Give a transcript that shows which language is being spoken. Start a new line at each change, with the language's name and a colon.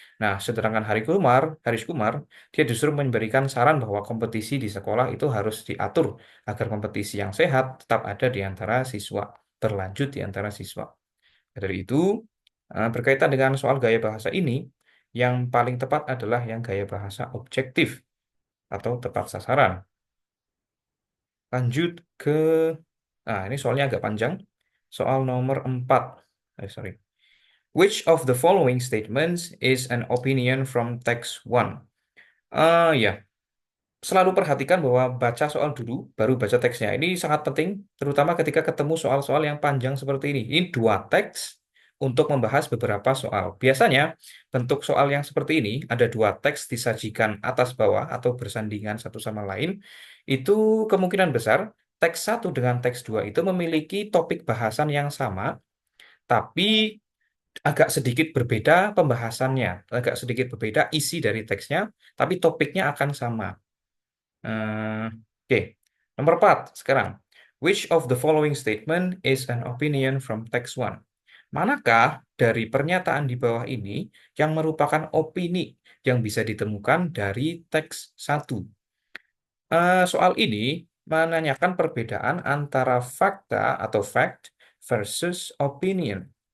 Indonesian: Nah, sedangkan Haris Kumar, dia justru memberikan saran bahwa kompetisi di sekolah itu harus diatur agar kompetisi yang sehat tetap ada di antara siswa, berlanjut di antara siswa. Dari itu, berkaitan dengan soal gaya bahasa ini, yang paling tepat adalah yang gaya bahasa objektif atau tepat sasaran. Lanjut ke, ini soalnya agak panjang. Soal nomor 4. Sorry.
English: Which of the following statements is an opinion from text one?
Indonesian: Ya, selalu perhatikan bahwa baca soal dulu, baru baca teksnya. Ini sangat penting, terutama ketika ketemu soal-soal yang panjang seperti ini. Ini dua teks untuk membahas beberapa soal. Biasanya, bentuk soal yang seperti ini, ada dua teks disajikan atas bawah atau bersandingan satu sama lain. Itu kemungkinan besar, teks satu dengan teks dua itu memiliki topik bahasan yang sama, tapi agak sedikit berbeda pembahasannya, agak sedikit berbeda isi dari teksnya, tapi topiknya akan sama. Oke, nomor 4 sekarang.
English: Which of the following statement is an opinion from text one?
Indonesian: Manakah dari pernyataan di bawah ini yang merupakan opini yang bisa ditemukan dari teks satu? Soal ini menanyakan perbedaan antara fakta atau fact versus opinion.